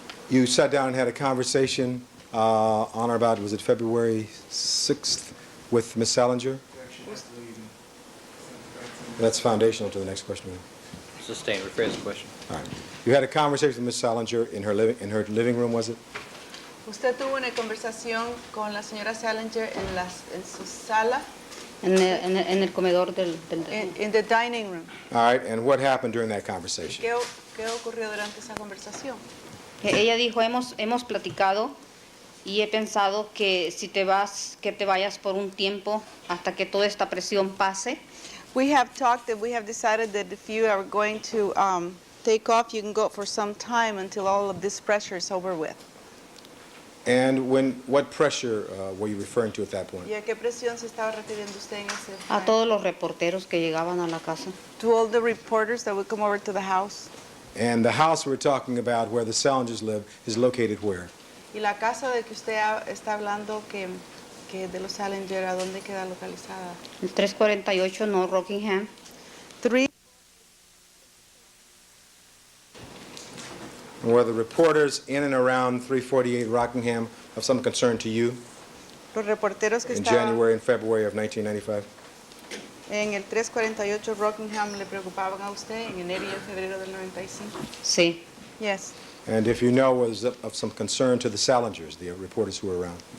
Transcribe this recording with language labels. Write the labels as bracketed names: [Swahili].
[English] You sat down and had a conversation on or about, was it February 6th, with Ms. Salinger? Objection, that's leading. That's foundational to the next question. Sustained. Rephrase the question. All right. You had a conversation with Ms. Salinger in her living room, was it? [Spanish] Usted tuvo una conversación con la señora Salinger en su sala, en el comedor del [English] in the dining room. All right. And what happened during that conversation? [Spanish] ¿Qué ocurrió durante esa conversación? Ella dijo, hemos platicado y he pensado que si te vas, que te vayas por un tiempo hasta que toda esta presión pase. [English] We have talked that we have decided that if you are going to take off, you can go for some time until all of this pressure is over with. And what pressure were you referring to at that point? [Spanish] ¿Y a qué presión se estaba refiriendo usted en ese A momento? todos los reporteros que llegaban a la casa. [English] To all the reporters that would come over to the house. And the house we're talking about where the Salingers live is located where? [Spanish] Y la casa de que usted está hablando que de los Salinger, ¿a dónde queda localizada? El 348 No Rockingham. [English] 3. Were the reporters in and around 348 Rockingham of some concern to you [Spanish] Los reporteros que [English] in [Spanish] estaban [English] January and February of 1995? [Spanish] en el 348 Rockingham le preocupaban a usted en enero y en febrero del 95. Sí. [English] Yes. And if you know, was of some concern to the Salingers, the reporters who were around?